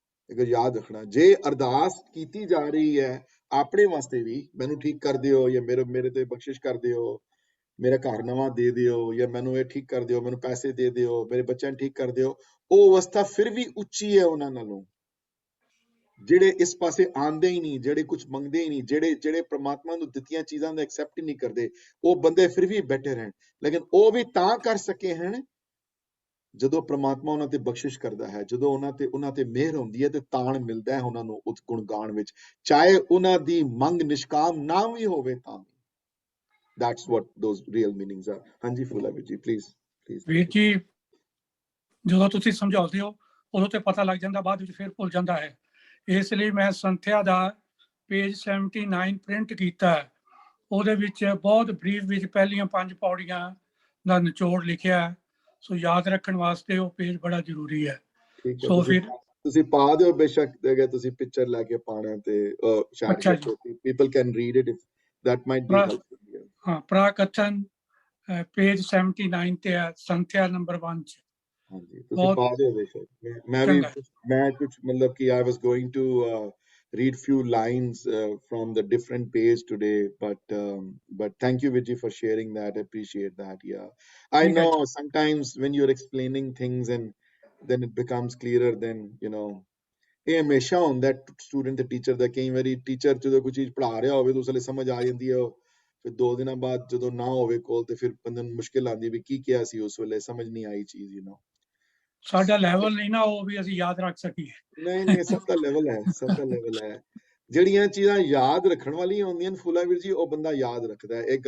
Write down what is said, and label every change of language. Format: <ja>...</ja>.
<pa>ਅਗਰ ਯਾਦ ਰੱਖਣਾ, ਜੇ ਅਰਦਾਸ ਕੀਤੀ ਜਾ ਰਹੀ ਹੈ ਆਪਣੇ ਵਾਸਤੇ ਵੀ, ਮੈਨੂੰ ਠੀਕ ਕਰ ਦਿਓ, ਜਾਂ ਮੇਰੇ ਤੇ ਬਖਸ਼ਿਸ਼ ਕਰ ਦਿਓ, ਮੇਰਾ ਘਰ ਨਵਾਂ ਦੇ ਦਿਓ, ਜਾਂ ਮੈਨੂੰ ਇਹ ਠੀਕ ਕਰ ਦਿਓ, ਮੈਨੂੰ ਪੈਸੇ ਦੇ ਦਿਓ, ਮੇਰੇ ਬੱਚਿਆਂ ਨੂੰ ਠੀਕ ਕਰ ਦਿਓ, ਉਹ ਅਵਸਥਾ ਫਿਰ ਵੀ ਉੱਚੀ ਹੈ ਉਹਨਾਂ ਨਾਲੋਂ ਜਿਹੜੇ ਇਸ ਪਾਸੇ ਆਉਂਦੇ ਹੀ ਨਹੀਂ, ਜਿਹੜੇ ਕੁਝ ਮੰਗਦੇ ਹੀ ਨਹੀਂ, ਜਿਹੜੇ ਪ੍ਰਮਾਤਮਾ ਨੂੰ ਦਿੱਤੀਆਂ ਚੀਜ਼ਾਂ ਦਾ ਐਕਸੈਪਟ ਹੀ ਨਹੀਂ ਕਰਦੇ। ਉਹ ਬੰਦੇ ਫਿਰ ਵੀ ਬੈਠੇ ਰਹਿਣ, ਲੇਕਿਨ ਉਹ ਵੀ ਤਾਂ ਕਰ ਸਕੇ ਹਨ ਜਦੋਂ ਪ੍ਰਮਾਤਮਾ ਉਹਨਾਂ ਤੇ ਬਖਸ਼ਿਸ਼ ਕਰਦਾ ਹੈ, ਜਦੋਂ ਉਹਨਾਂ ਤੇ ਮਿਹਰ ਹੁੰਦੀ ਹੈ ਤੇ ਤਾਣ ਮਿਲਦਾ ਹੈ ਉਹਨਾਂ ਨੂੰ ਉਸ ਗੁਣ ਗਾਣ ਵਿੱਚ, ਚਾਹੇ ਉਹਨਾਂ ਦੀ ਮੰਗ ਨਿਸ਼ਕਾਮ ਨਾ ਵੀ ਹੋਵੇ ਤਾਂ ਵੀ।</pa> <en>That's what those real meanings are.</en> <pa>ਹਾਂਜੀ ਫੂਲਾ ਜੀ, ਪਲੀਜ਼। ਵੀਰ ਜੀ, ਜਦੋਂ ਤੁਸੀਂ ਸਮਝਾਉਂਦੇ ਹੋ ਉਦੋਂ ਤੇ ਪਤਾ ਲੱਗ ਜਾਂਦਾ, ਬਾਅਦ ਵਿੱਚ ਫਿਰ ਭੁੱਲ ਜਾਂਦਾ ਹੈ। ਇਸ ਲਈ ਮੈਂ ਸੰਥਿਆ ਦਾ ਪੇਜ 79 ਪ੍ਰਿੰਟ ਕੀਤਾ ਹੈ। ਉਹਦੇ ਵਿੱਚ ਬਹੁਤ ਬਰੀਫ ਵਿੱਚ ਪਹਿਲੀਆਂ 5 ਪੌੜੀਆਂ ਦਾ ਨਿਚੋੜ ਲਿਖਿਆ ਹੈ। ਸੋ ਯਾਦ ਰੱਖਣ ਵਾਸਤੇ ਉਹ ਪੇਜ ਬੜਾ ਜ਼ਰੂਰੀ ਹੈ। ਸੋ ਫਿਰ ਤੁਸੀਂ ਪਾ ਦਿਓ ਬੇਸ਼ੱਕ, ਅਗਰ ਤੁਸੀਂ ਪਿਕਚਰ ਲੈ ਕੇ ਪਾਣਾ ਤੇ ਸ਼ਾਇਦ</pa> <en>people can read it, if that might be helpful.</en> <pa>ਹਾਂ, ਪ੍ਰਾਕਥਨ ਪੇਜ 79 ਤੇ ਹੈ, ਸੰਥਿਆ ਨੰਬਰ 1 ਚ। ਹਾਂਜੀ, ਤੁਸੀਂ ਪਾ ਦਿਓ ਬੇਸ਼ੱਕ। ਮੈਂ ਕੁਝ ਮਤਲਬ ਕਿ</pa> <en>I was going to read few lines from the different page today, but thank you Vijay for sharing that. I appreciate that. Yeah, I know sometimes when you're explaining things and then it becomes clearer, then</en> <pa>ਇਹ ਹਮੇਸ਼ਾ ਹੁੰਦਾ student ਤੇ teacher ਦਾ। ਕਈ ਵਾਰੀ teacher ਜਦੋਂ ਕੋਈ ਚੀਜ਼ ਪੜ੍ਹਾ ਰਿਹਾ ਹੋਵੇ ਤਾਂ ਉਸ ਵੇਲੇ ਸਮਝ ਆ ਜਾਂਦੀ ਹੈ, ਫਿਰ 2 ਦਿਨਾਂ ਬਾਅਦ ਜਦੋਂ ਨਾ ਹੋਵੇ ਕੋਲ ਤੇ ਫਿਰ ਬੰਦੇ ਨੂੰ ਮੁਸ਼ਕਿਲ ਆਉਂਦੀ ਵੀ ਕੀ ਕਿਹਾ ਸੀ ਉਸ ਵੇਲੇ, ਸਮਝ ਨਹੀਂ ਆਈ ਚੀਜ਼। ਸਾਡਾ ਲੈਵਲ ਨਹੀਂ ਨਾ ਉਹ ਵੀ ਅਸੀਂ ਯਾਦ ਰੱਖ ਸਕੀਏ। ਨਹੀਂ, ਸਭ ਦਾ ਲੈਵਲ ਹੈ। ਜਿਹੜੀਆਂ ਚੀਜ਼ਾਂ ਯਾਦ ਰੱਖਣ ਵਾਲੀਆਂ ਹੁੰਦੀਆਂ ਫੂਲਾ ਵੀਰ ਜੀ, ਉਹ ਬੰਦਾ ਯਾਦ ਰੱਖਦਾ ਹੈ।</pa>